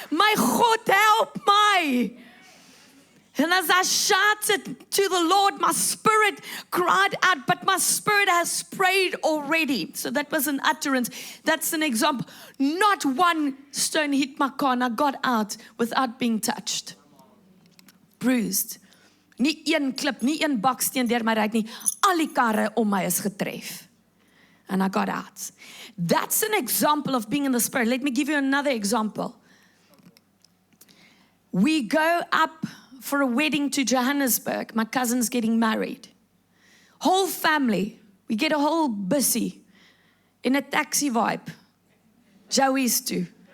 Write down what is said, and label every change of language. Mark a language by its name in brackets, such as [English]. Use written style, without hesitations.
[English] My God, help me. And as I shouted to the Lord, my spirit cried out, but my spirit has prayed already. So that was an utterance. That's an example. Not one stone hit my car, and I got out without being touched. Bruised. [Afrikaans] Nie een klip, nie een baksteen deur my ry nie. Al die karre om my is getref. [English] And I got out. That's an example of being in the Spirit. Let me give you another example. We go up for a wedding to Johannesburg. My cousin's getting married. Whole family. We get a whole bussy in a taxi vibe. Joey's too.